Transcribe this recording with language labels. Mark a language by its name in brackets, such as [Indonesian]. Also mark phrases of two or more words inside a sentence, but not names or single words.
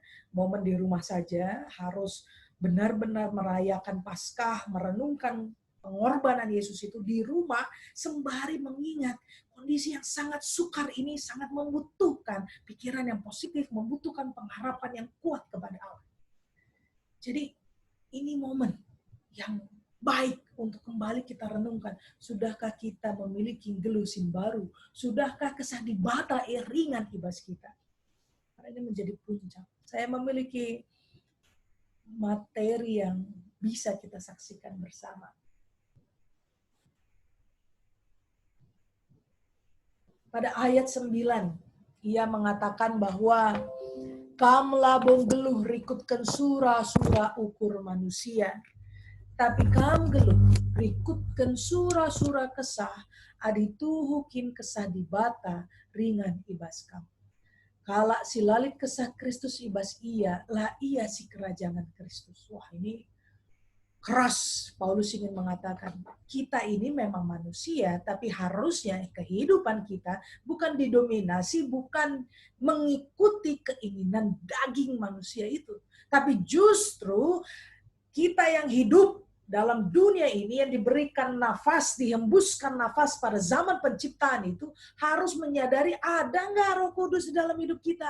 [Indonesian] Momen di rumah saja harus benar-benar merayakan Paskah, merenungkan pengorbanan Yesus itu di rumah sembari mengingat kondisi yang sangat sukar ini sangat membutuhkan pikiran yang positif, membutuhkan pengharapan yang kuat kepada Allah. Jadi ini momen yang baik untuk kembali kita renungkan. Sudahkah kita memiliki gelusin baru? Sudahkah kesah di bata ringan ibas kita? Karena ini menjadi puncak. Saya memiliki materi yang bisa kita saksikan bersama. Pada ayat 9, ia mengatakan bahwa [Batak Karo] kam labong geluh rikutkan sura-sura ukur manusia. Tapi kam geluh rikutkan sura-sura kesah, adituhukin kesah di bata ringan ibas kam. Kala silalit kesah Kristus ibas ia, lah ia si kerajaan Kristus. [Indonesian] Wah, ini keras. Paulus ingin mengatakan, kita ini memang manusia, tapi harusnya kehidupan kita bukan didominasi, bukan mengikuti keinginan daging manusia itu. Tapi justru kita yang hidup dalam dunia ini yang diberikan nafas, dihembuskan nafas pada zaman penciptaan itu, harus menyadari ada nggak Roh Kudus di dalam hidup kita.